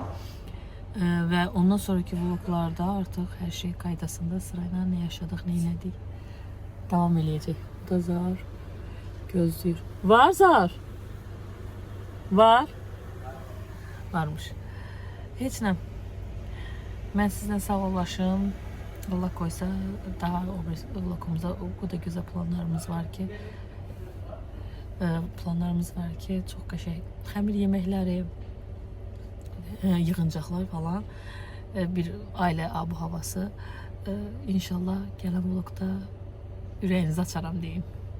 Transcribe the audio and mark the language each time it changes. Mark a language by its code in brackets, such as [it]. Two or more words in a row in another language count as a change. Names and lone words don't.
[az] Və ondan sonraki vloglarda artıq hər şey qaydasında sırayla nə yaşadıq, nə elədik davam eləyəcək. Bu da Zar gözləyir. Var Zar? Var? Varmış. Heç nə. Mən sizlə sağollaşım. [tr] Allah koysa daha vlogumuzda o kadar güzel planlarımız var ki çok [az] qəşəng xəmir yeməkləri, yığıncaqlar falan, bir ailə abu havası. İnşallah gələn vlogda ürəyinizi açaram deyim.